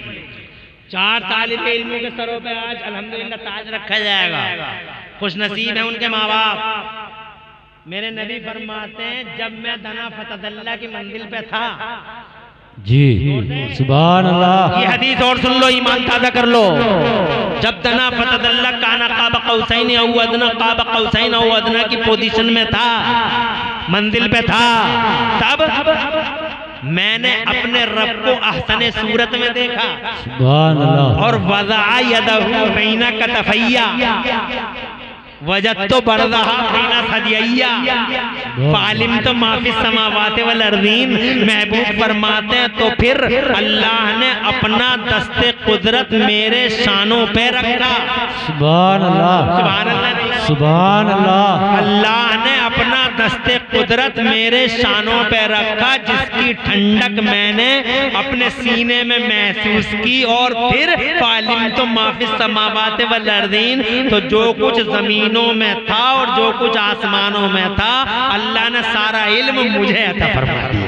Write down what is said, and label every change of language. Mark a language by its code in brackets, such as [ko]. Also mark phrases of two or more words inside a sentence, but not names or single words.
[hi] 4 तालिबे इल्मों के सरों पे आज अल्हम्दुलिल्लाह ताज रखा जाएगा। खुश नसीब है उनके माँ बाप। मेरे नबी फरमाते हैं जब मैं [ar] دنا فتدلى [hi] की मंजिल पे था [ar] जी, سبحان الله. [hi] ये हदीस और सुन लो, ईमान ताज़ा कर लो। जब [ar] دنا فتدلى كان قاب قوسين أو أدنى قاب قوسين أو أدنى [hi] की पोजीशन में था, मंजिल पे था, तब मैंने अपने रब को अहसने सूरत में देखा। [ar] سبحان الله. و وضع يده بين كتفي فوجدت بردها بين ثديي فعلمت ما في السماوات والأرض. [hi] महबूब फरमाते हैं तो फिर अल्लाह ने अपना दस्ते कुदरत मेरे शानों पे रखा। [ar] سبحان الله, سبحان الله, سبحان الله. [hi] अल्लाह ने अपना दस्ते कुदरत मेरे शानों पे रखा, जिसकी ठंडक मैंने अपने सीने में महसूस की। और फिर [ar] فعلمت ما في السماوات والأرض, [hi] तो जो कुछ जमीनों में था और जो कुछ आसमानों में था, अल्लाह ने सारा इल्म मुझे अता फरमा दिया।